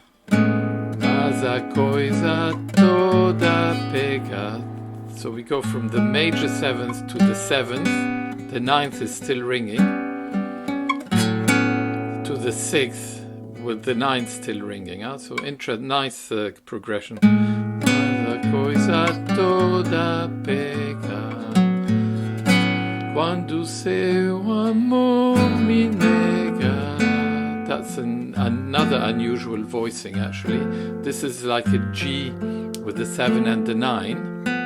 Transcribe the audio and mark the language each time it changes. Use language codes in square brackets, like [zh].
[pt] Mas a coisa toda pega. [en] So we go from the major 7th to the 7th. The 9th is still ringing. To the 6th. With the 9th still ringing, so nice progression. [pt] La coisa toda pega quando seu amor me nega. [en] That's another unusual voicing actually. This is like a G with the 7 and the 9.